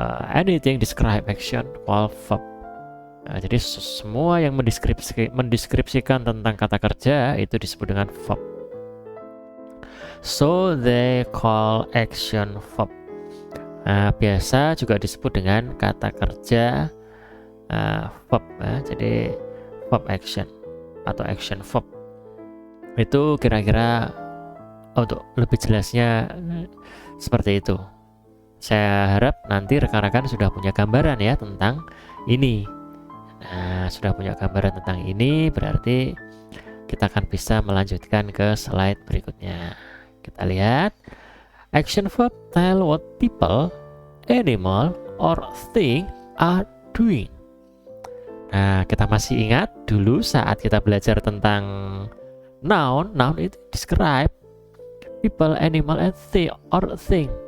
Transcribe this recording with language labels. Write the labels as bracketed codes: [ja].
[en] Anything describe action called verb. [id] Nah, jadi semua yang mendeskripsikan tentang kata kerja itu disebut dengan verb. [en] So they call action verb. [id] Nah, biasa juga disebut dengan kata kerja verb. Jadi verb action atau action verb. Itu kira-kira untuk lebih jelasnya seperti itu. Saya harap nanti rekan-rekan sudah punya gambaran ya tentang ini. Nah, sudah punya gambaran tentang ini, berarti kita akan bisa melanjutkan ke slide berikutnya. Kita lihat. [en] Action verb tell what people, animal, or thing are doing. [id] Nah, kita masih ingat dulu saat kita belajar tentang noun. Noun itu [en] describe people, animal, and thing.